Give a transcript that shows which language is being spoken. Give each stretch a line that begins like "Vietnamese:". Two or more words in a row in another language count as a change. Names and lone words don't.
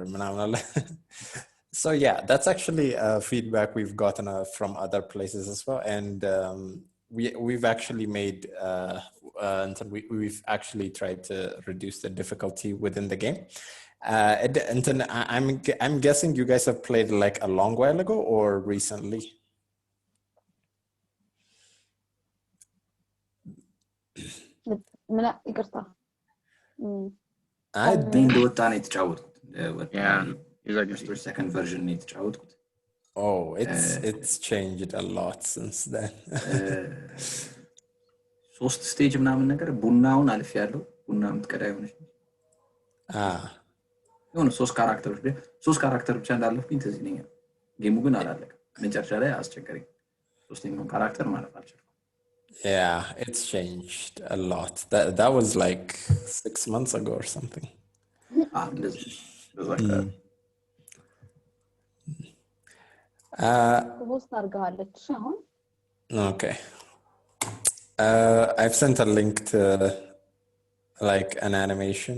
English: So yeah, that's actually feedback we've gotten from other places as well. And we've actually made we've actually tried to reduce the difficulty within the game. And then I'm guessing you guys have played like a long while ago or recently?
Amharic: ይቅርታ እንደወጣ ነው የተጫወትኩት
English: second version
Amharic: ነው የተጫወትኩት
English: Oh, it's changed a lot since then.
Amharic: ሶስት ስቴጅ ምናምን ነገር ቡናውን አልፍ ያለው ቡና ምትቀዳ ይሆነሽ የሆነ ሶስት ካራክተር ብቻ እንዳለፍኩኝ ትዝ ይለኛል ጌሙ ግን አላለቀ መጨረሻ ላይ አስቸገረኝ ሶስተኛውን ካራክተር ማለፍ አልቻልኩም
English: Yeah, it's changed a lot. That was like 6 months ago or something. Okay. I've sent a link to like an animation.